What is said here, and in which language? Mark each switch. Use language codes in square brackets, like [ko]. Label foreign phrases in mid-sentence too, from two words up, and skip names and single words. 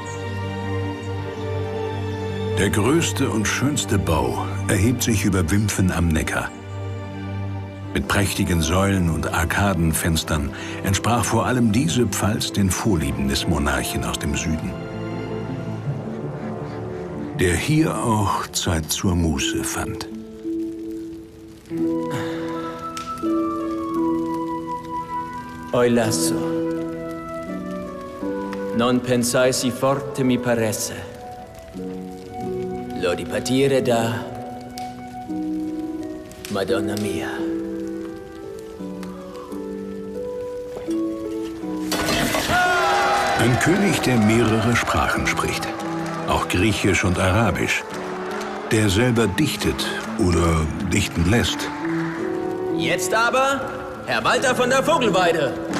[de] Der größte und schönste Bau erhebt sich über Wimpfen am Neckar. Mit prächtigen Säulen und Arkadenfenstern entsprach vor allem diese Pfalz den Vorlieben des Monarchen aus dem Süden, der hier auch Zeit zur Muße fand. [it] Oi lasso. Non pensai si forte mi paresse. Lo di partire da Madonna mia. [de] Ein König, der mehrere Sprachen spricht, auch Griechisch und Arabisch, der selber dichtet oder dichten lässt. Jetzt aber Herr Walter von der Vogelweide.